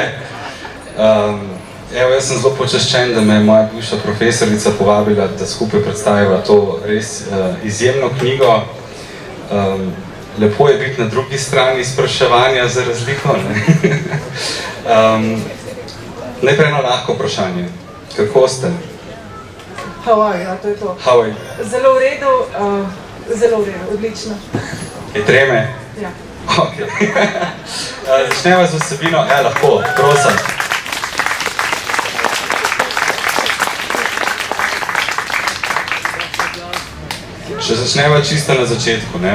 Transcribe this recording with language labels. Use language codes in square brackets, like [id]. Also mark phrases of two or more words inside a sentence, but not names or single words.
[sl] Evo, jaz sem zelo počaščen, da me je moja bivša profesorica povabila, da skupaj predstaviva to res izjemno knjigo. Lepo je biti na drugi strani spraševanja za razliko, ne? Najprej eno lahko vprašanje. Kako ste? [en] How are you? [sl] To je to. [en] How are you? [sl] Zelo v redu, odlično. Je treme? Ja. Ok. Začneva z vsebino, lahko, prosim. Če začneva čisto na začetku, ne?